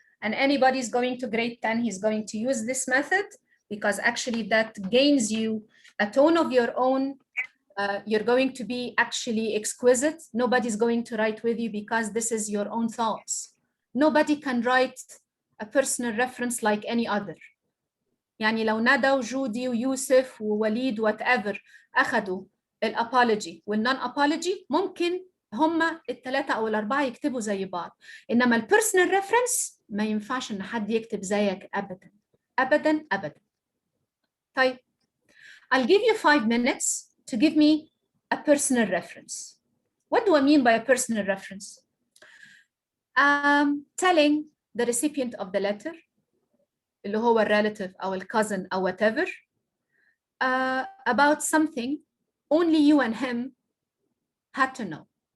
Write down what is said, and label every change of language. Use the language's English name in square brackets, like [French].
[English] And anybody is going to grade 10, he's going to use this method because actually that gains you a tone of your own. You're going to be actually exquisite. Nobody's going to write with you because this is your own thoughts. Nobody can write a personal reference like any other. [Arabic] يعني لو ندى وجودي ويوسف ووليد whatever أخذوا الابولوجي والنون apology ممكن هم الثلاثة أو الأربعة يكتبوا زي بعض. إنما البيرسونال ريفرنس ما ينفعش إن حد يكتب زيك أبدا أبدا أبدا. [English] طيب I'll give you 5 minutes to give me a personal reference. What do I mean by a personal reference? Telling the recipient of the letter [Arabic] اللي هو [English] relative أو cousin أو whatever about something only you and him had to know.